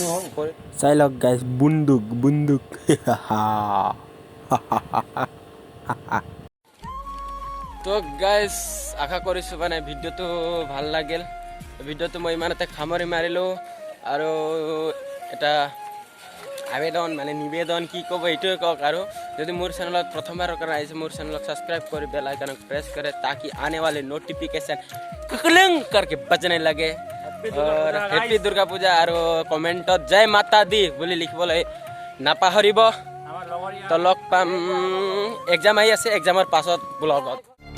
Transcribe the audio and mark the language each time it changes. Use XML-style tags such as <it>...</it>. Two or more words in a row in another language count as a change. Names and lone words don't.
<as>চাই লওক গাইজ, বুন্দুক তো গাইজ, আশা কৰিছোঁ মানে ভিডিঅ'টো ভাল লাগিল। ভিডিঅ'টো মই ইমানতে সামৰি মাৰিলোঁ। আৰু এটা আবেদন মানে নিবেদন, কি ক'ব এইটোৱে কওক। আৰু যদি মোৰ চেনেলত প্ৰথমবাৰৰ কাৰণে আহিছে, মোৰ চেনেলক ছাবস্ক্ৰাইব কৰি বেল আইকনক প্ৰেছ কৰে,</as> <hi>ताकि आने वाले नोटिफिकेशन क्लिंग करके बजने लगे। और हैप्पी दुर्गा पूजा।</hi> <as>আৰু কমেণ্টত জয় মাতা দি বুলি লিখিবলৈ নাপাহৰিব। তো লগ পাম, এক্সাম আহি আছে, এক্সামৰ পাছত ব্লগত।</as>